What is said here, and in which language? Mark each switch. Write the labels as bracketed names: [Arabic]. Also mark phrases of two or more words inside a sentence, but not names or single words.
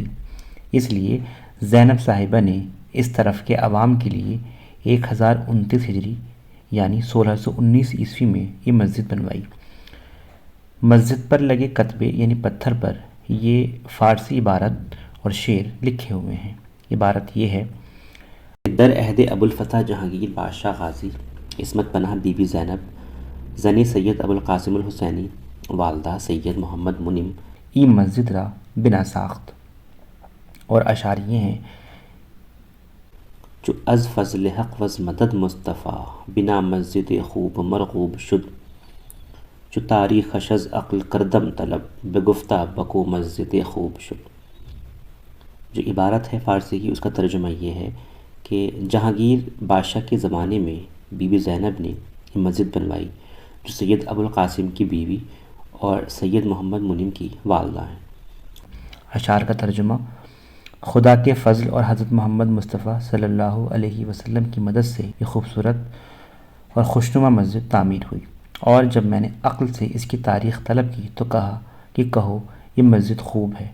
[Urdu] اس لیے زینب صاحبہ نے اس طرف کے عوام کے لیے 1029 ہجری یعنی 1619 عیسوی میں یہ مسجد بنوائی۔ مسجد پر لگے کتبے یعنی پتھر پر یہ فارسی عبارت اور شعر لکھے ہوئے ہیں۔ عبارت یہ ہے: [Persian] در عہد ابوالفتح جہانگیر بادشاہ غازی، عصمت پناہ بی بی زینب، زنی سید ابوالقاسم الحسینی، والدہ سید محمد منیم ای مسجد را بنا ساخت۔ [Urdu] اور اشعار یہ ہیں: [Persian] جو از فضل حق وز مدد مصطفیٰ، بنا مسجد خوب مرغوب شد، جو تاریخش از عقل کردم طلب، بگفتہ بکو مسجد خوب شد۔ [Urdu] جو عبارت ہے فارسی کی، اس کا ترجمہ یہ ہے کہ جہانگیر بادشاہ کے زمانے میں بی بی زینب نے یہ مسجد بنوائی، جو سید ابوالقاسم کی بیوی اور سید محمد منیم کی والدہ ہیں۔ اشعار کا ترجمہ: خدا کے فضل اور حضرت محمد مصطفیٰ صلی اللہ علیہ وسلم کی مدد سے یہ خوبصورت اور خوشنما مسجد تعمیر ہوئی، اور جب میں نے عقل سے اس کی تاریخ طلب کی تو کہا کہ کہو یہ مسجد خوب ہے۔